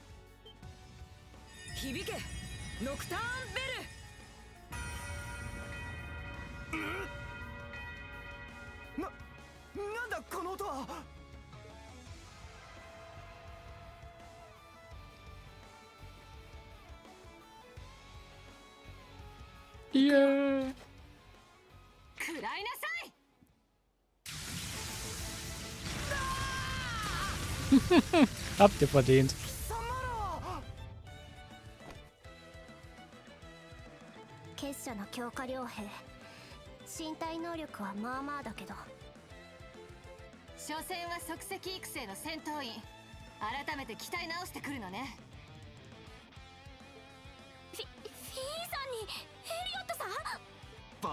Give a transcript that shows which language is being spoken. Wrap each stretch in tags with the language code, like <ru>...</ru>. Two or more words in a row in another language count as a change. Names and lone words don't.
<ja>響け、ノクターンベル。なんだこの音は。イエーイ。食らいなさい。</ja> <de>Habt ihr verdient.</de> <ja>結社の強化傭兵。身体能力はまあまあだけど。所詮は即席育成の戦闘員。改めて鍛え直してくるのね。フィーンさんにエリオットさん。</ja>